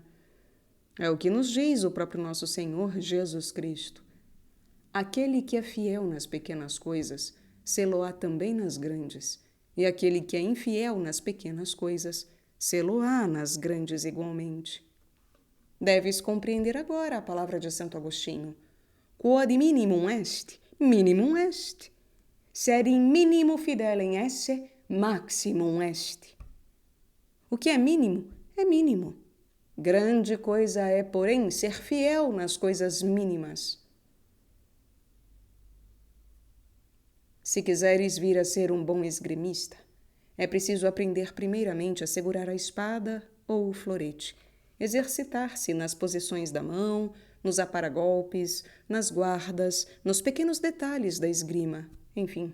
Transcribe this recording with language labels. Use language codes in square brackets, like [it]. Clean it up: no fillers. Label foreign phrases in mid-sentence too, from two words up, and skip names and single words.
[pt] É o que nos diz o próprio nosso Senhor Jesus Cristo. Aquele que é fiel nas pequenas coisas, sê-lo-á também nas grandes, e aquele que é infiel nas pequenas coisas, sê-lo-á nas grandes igualmente. Deves compreender agora a palavra de Santo Agostinho. [la] Quod minimum est, minimum est. Sed in minimo fidelem esse, maximum est. [pt] O que é mínimo, é mínimo. Grande coisa é, porém, ser fiel nas coisas mínimas. Se quiseres vir a ser um bom esgrimista, é preciso aprender primeiramente a segurar a espada ou o florete, exercitar-se nas posições da mão, nos aparagolpes, nas guardas, nos pequenos detalhes da esgrima, enfim.